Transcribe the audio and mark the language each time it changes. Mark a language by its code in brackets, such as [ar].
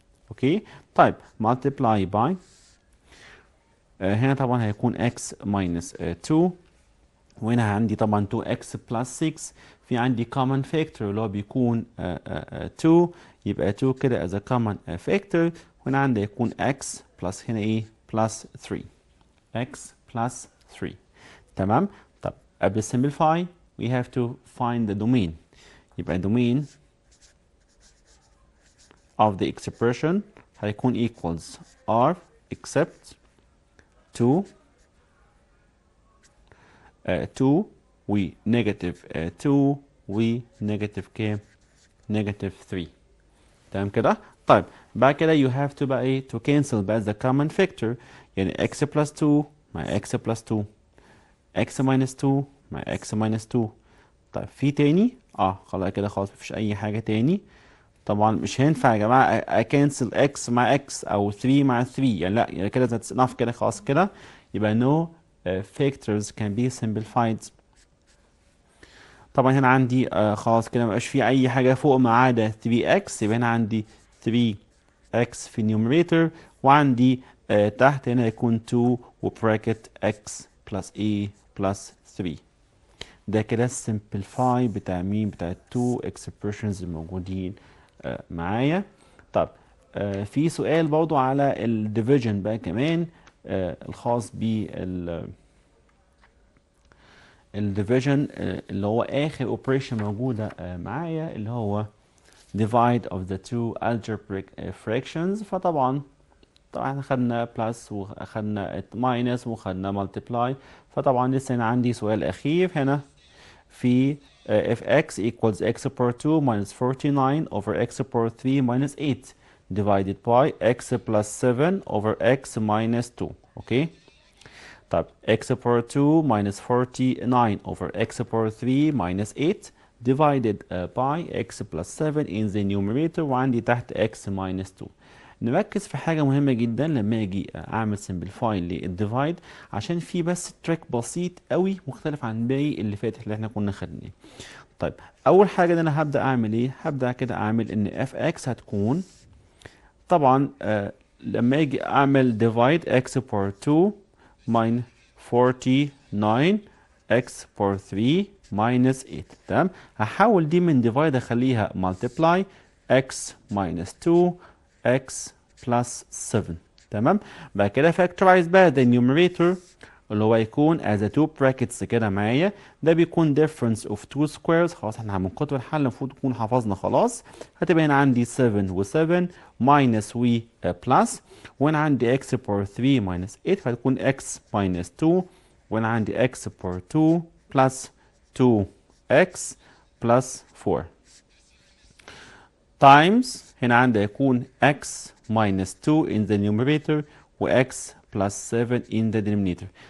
[ar] اوكي طيب multiply by هنا طبعا هيكون x minus 2، وهنا عندي طبعا 2x plus 6. في عندي common factor اللي هو بيكون 2، يبقى 2 كده as a common factor. وهنا عندي يكون x plus هنا ايه plus 3 x plus 3. تمام. طب قبل [en] simplify we have to find the domain. [ar] يبقى domain of the expression هيكون equals r except 2 2 و negative 2 و negative كام؟ negative 3. تمام كده؟ طيب بعد كده [en] you have to [ar] بقى ايه [en] to cancel [ar] بقى [en] the common factor، [ar] يعني x plus 2 مع x plus 2 x minus 2 مع x minus 2. طيب في تاني؟ خلاص كده خلاص مفيش أي حاجة تاني. طبعا مش هينفع يا جماعة أكنسل x مع x أو 3 مع 3، يعني لا، يعني كده [en] that's enough [ar] كده خلاص كده. يبقى [en] no factors can be simplified. [ar] طبعا هنا عندي خلاص كده مبقاش في اي حاجه فوق ما عدا 3x، يبقى هنا عندي 3x في النيوميريتور، وعندي تحت هنا يكون 2 وبراكت x plus a plus 3. ده كده السمبليفاي بتاع مين؟ بتاع التو اكسبريشنز الموجودين معايا. طب في سؤال برضو على الديفيجن بقى كمان الخاص بال الديفيجن اللي هو اخر اوبريشن موجوده معايا، اللي هو [en] divide of the two algebraic fractions. [ar] فطبعا احنا خدنا بلس واخدنا ماينس وخدنا multiply. فطبعا لسه هنا عندي سؤال اخير هنا في [en] if x equals x power 2 minus 49 over x power 3 minus 8 divided by x plus 7 over x minus 2. Okay طب x power 2 minus 49 over x power 3 minus 8 divided by x plus 7 in the numerator، [ar] وعندي تحت [en] x minus 2. [ar] نركز في حاجة مهمة جدا لما اجي اعمل simplify للديفايد، عشان في بس تريك بسيط قوي مختلف عن باقي اللي فاتح اللي احنا كنا خدناه. طيب اول حاجة ان انا هبدأ اعمل ايه؟ هبدأ كده اعمل ان fx هتكون طبعا لما اجي اعمل divide x power 2 minus 49 x power 3 minus 8. تمام. هحول دي من divide اخليها multiply x minus 2 x plus 7. تمام. بعد كده factorize بقى the numerator اللي هو يكون as a two brackets كده معايا. ده بيكون [en] difference of two squares. [ar] خلاص احنا من كتر الحل المفروض نكون حفظنا خلاص. هتبقى هنا عندي 7 و 7 minus و plus، وهنا عندي x power 3 minus 8 فهتكون x minus 2، وهنا عندي x power 2 plus 2x plus 4 times هنا عندي يكون x minus 2 in the numerator و x plus 7 in the denominator.